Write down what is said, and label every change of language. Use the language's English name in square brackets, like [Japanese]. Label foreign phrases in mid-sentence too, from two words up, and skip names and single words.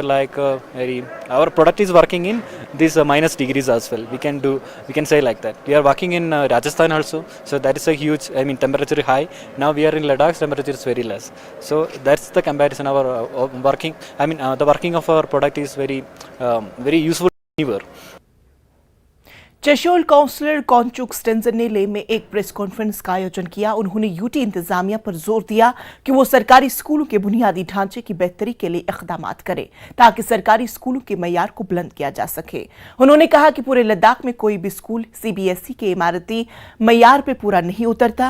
[English] Like our product is working in these minus degrees as well. We can say like that. We are working in Rajasthan also. So that is a huge, I mean, temperature high. Now we are in Ladakh, temperature is very less. So that's the comparison. Our working, I mean, the working of our product is very useful anywhere. [Urdu] چشول کاؤنسلر کونچوک ستینزن نے لیہ میں ایک [English] press conference [Urdu] کا آیوجن کیا. انہوں نے یوٹی انتظامیہ پر زور دیا کہ وہ سرکاری اسکولوں کے بنیادی ڈھانچے کی بہتری کے لیے اقدام کرے، تاکہ سرکاری اسکولوں کے معیار کو بلند کیا جا سکے. انہوں نے کہا کہ پورے لداخ میں کوئی بھی اسکول سی بی ایس ای کے عمارتی معیار پر پورا نہیں اترتا.